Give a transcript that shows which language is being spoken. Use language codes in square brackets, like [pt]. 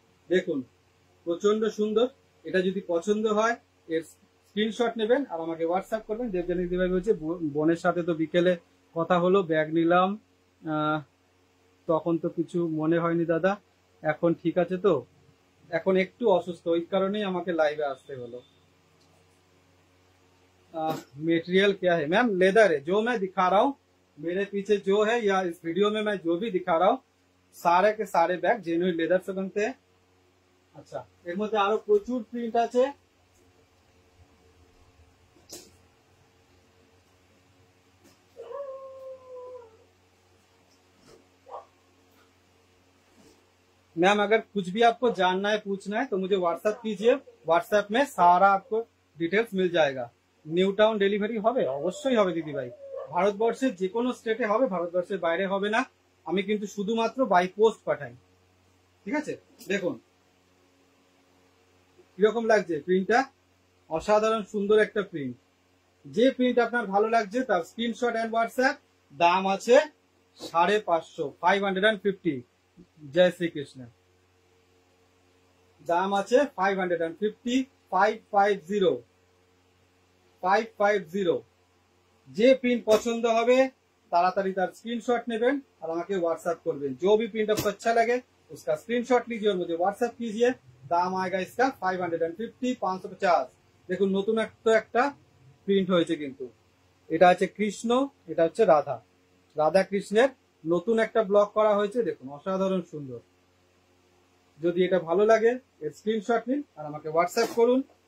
[bn] দেখুন প্রচন্ড সুন্দর, এটা যদি পছন্দ হয় এর স্ক্রিনশট নেবেন আর আমাকে হোয়াটসঅ্যাপ করবেন। দেবজানী দিদিভাই বলছে বোনের সাথে তো বিকেলে কথা হলো, ব্যাগ নিলাম, তখন তো কিছু মনে হয়নি দাদা, এখন ঠিক আছে তো? এখন একটু অসুস্থ, ওই কারণেই আমাকে লাইভে আসতে হলো। [hi] मटेरियल क्या है मैम? लेदर है, जो मैं दिखा रहा हूँ मेरे पीछे जो है, या इस वीडियो में मैं जो भी दिखा रहा हूँ सारे के सारे बैग जेन्युइन लेदर से बनते हैं। [bn] আচ্ছা এর মধ্যে আরো প্রচুর প্রিন্ট আছে। [hi] मैम अगर कुछ भी आपको जानना है पूछना है तो मुझे व्हाट्सएप कीजिए, व्हाट्सएप में सारा आपको ডিটেলস মিল जाएगा। [bn] নিউ টাউন ডেলিভারি হবে, অবশ্যই হবে দিদি ভাই, ভারতবর্ষের যে কোনো স্টেটে হবে, ভারতবর্ষের বাইরে হবে না। আমি কিন্তু শুধুমাত্র বাই পোস্ট পাঠাই, ঠিক আছে। দেখুন কিরকম লাগছে প্রিন্টটা, অসাধারণ সুন্দর একটা প্রিন্ট। যে প্রিন্ট আপনার ভালো লাগছে তার স্ক্রিনশট এন্ড হোয়াটসঅ্যাপ। দাম আছে 550, 550। জয় শ্রীকৃষ্ণ। দাম আছে 550, 550, 550। যে প্রিंट पसंद হবে ताड़ाताड़ी तार स्क्रीनशॉट নেবেন और আমাকে व्हाट्सएप করবেন। [hi] जो भी प्रिंट आपको अच्छा लगे उसका स्क्रीनशॉट लीजिए और मुझे व्हाट्सएप कीजिए। दाम आएगा इसका 550, 550। [bn] দেখুন নতুন একটা প্রিন্ট হয়েছে, কিন্তু এটা আছে কৃষ্ণ, এটা হচ্ছে রাধা, রাধা কৃষ্ণের নতুন একটা ব্লক করা হয়েছে। দেখুন অসাধারণ সুন্দর। যদি এটা ভালো লাগে এর স্ক্রিনশট নিন আর আমাকে হোয়াটসঅ্যাপ করুন।